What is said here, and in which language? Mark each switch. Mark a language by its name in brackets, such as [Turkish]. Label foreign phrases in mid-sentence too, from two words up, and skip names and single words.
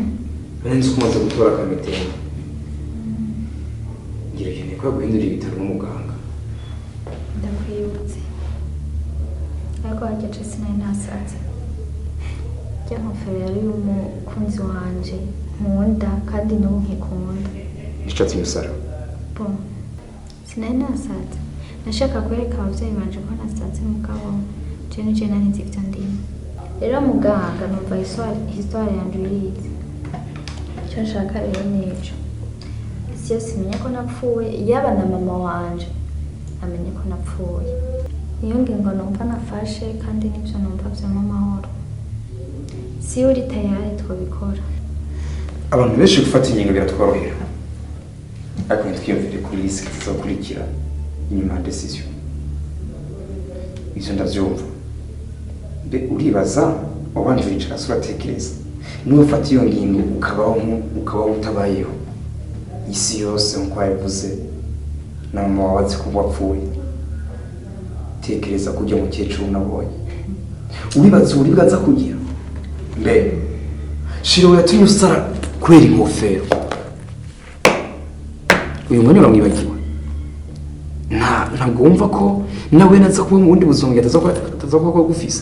[Rundi] Nzi ko umaze gutora akamitende. Ngira cyane ko guhindura ibitaro n'umuganga. Ndakwibutse. Ariko wajeje sinari nasaze. Jya nkofero yari y'umukunzi wanje nkunda kandi n'ubu nkikunda. Nishatse umusara. Bon. Sinari nasaze. Nashaka kwereka abavyeyi banje ko nasaze mugabo je nari nzi ivyo ndimo. Rero muganga numva histoire yanje irizi. Icyo nshaka rero nico. Isi yose imenya ko napfuye, yaba na mama wanje amenye ko napfuye. Niyo ngingo numva nafashe kandi nibyo numva vyama amahoro. Si uri tayari twabikora. Abantu benshi gufata ingingo biratworohera. Ariko ntitwiyumvire kuri risiki zizokurikira inyuma ya decision. Ivyo ndavyumva. Mbe uribaza wabanje wicara uratekereza. Nufata iyo ngingo ukabaho utabayeho. isi yose nkuko yabivuze na mama wawe azi ko wapfuye tekereza kujya mukecuru nabonye uribaza uburibwa aza kugira mbe shiro yatumye usara kubera ingofero uyu mwanya uramwibagiwe ntabwo wumva ko nawe naza kuba mu bundi buzima ataza kuba gufise